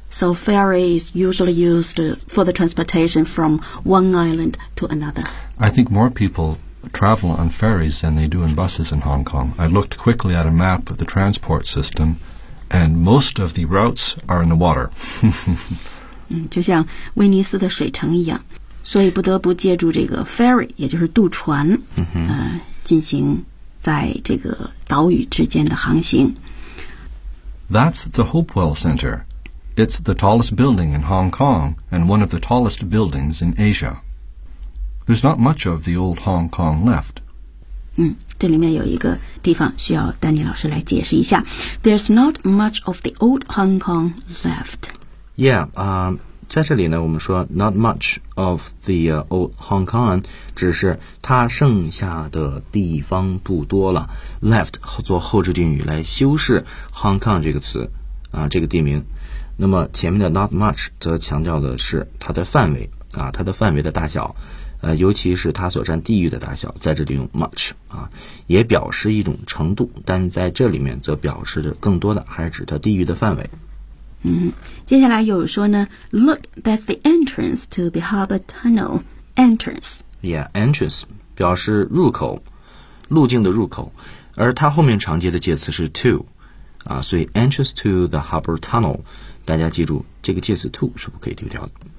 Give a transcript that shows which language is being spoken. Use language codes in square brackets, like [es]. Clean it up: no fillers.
[en] So ferry is usually used for the transportation from one island to another. I think more people travel on ferries than they do in buses in Hong Kong. I looked quickly at a map of the transport system, and most of the routes are in the water. [zh] 就像威尼斯的水城一样，所以不得不借助这个 ferry, 也就是渡船、 mm-hmm. 进行在这个岛屿之间的航行。 [en] That's the Hopewell Center. It's the tallest building in Hong Kong and one of the tallest buildings in Asia. There's not much of the old Hong Kong left. [zh] 这里面有一个地方需要丹尼老师来解释一下。 [en] There's not much of the old Hong Kong left. [zh] Yeah, 在这里呢我们说 [en] not much of the、old Hong Kong, [zh] 只是它剩下的地方不多了。 Left 做后置定语来修饰 Hong Kong 这个词、这个地名。那么前面的 [en] not much [zh] 则强调的是它的范围啊，它的范围的大小。尤其是它所占地域的大小，在这里用 much 啊，也表示一种程度，但在这里面则表示的更多的还是指它地域的范围。接下来有说呢 [en] ，Look, that's the entrance to the harbor tunnel. Entrance. [zh] Yeah, entrance 表示入口，路径的入口，而它后面常接的介词是 to， 啊，所以 [en] entrance to the harbor tunnel， [zh] 大家记住这个介词 to 是不可以丢掉的。